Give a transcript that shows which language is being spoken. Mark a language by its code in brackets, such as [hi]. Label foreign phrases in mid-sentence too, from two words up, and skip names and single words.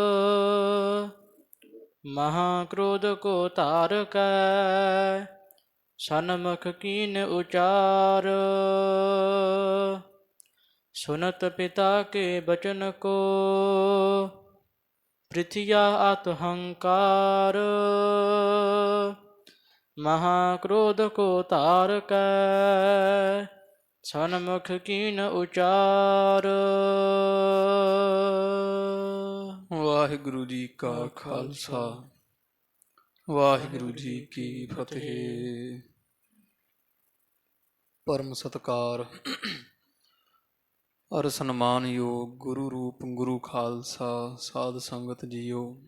[bra] ਮਹਾ ਕ੍ਰੋਧ ਕੋ ਧਾਰ ਕੈ ਸਨਮੁਖ ਕੀਨ ਉਚਾਰ ਸੁਨਤ ਪਿਤਾ ਕੇ ਬਚਨ ਕੋ ਪ੍ਰਿਥਿਆ ਅਤ ਹੰਕਾਰ महा क्रोध को तार कै सन्मुख कीन उचार। [pa] ਵਾਹਿਗੁਰੂ ਜੀ ਕਾ ਖਾਲਸਾ ਵਾਹਿਗੁਰੂ ਜੀ ਕੀ ਫਤਿਹ। ਪਰਮ ਸਤਿਕਾਰ ਅਰ ਸਨਮਾਨਯੋਗ ਗੁਰੂ ਰੂਪ ਗੁਰੂ ਖਾਲਸਾ ਸਾਧ ਸੰਗਤ ਜੀਓ।